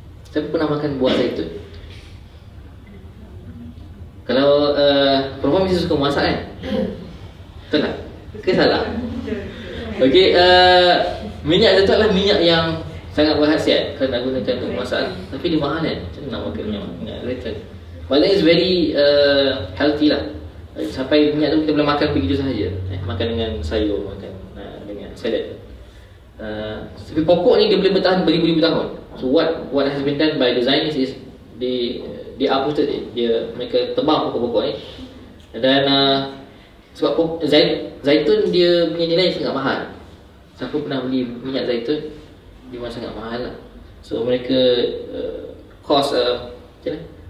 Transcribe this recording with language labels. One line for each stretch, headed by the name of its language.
Malay: Siapa pernah makan buah zaitun? Kalau perempuan mesti suka masak kan? Betul tak? Ke salah? Okey, minyak zaitun adalah minyak yang sangat berkhasiat kalau nak gunakan untuk masak. Tapi dia mahal kan? Macam mana nak makan minyak zaitun?
English: But then it's very healthy lah.
Malay: Sampai minyak tu kita boleh makan begitu sahaja. Makan dengan sayur, makan dengan salad. Tapi pokok ni dia boleh bertahan beribu-ribu tahun.
English: So what has been done by designers is they uprooted it.
Malay: Mereka tebang pokok-pokok ni. Dan sebab zaitun dia punya nilai sangat mahal. Siapa pernah beli minyak zaitun, dia memang sangat mahal lah. So mereka cost macam mana?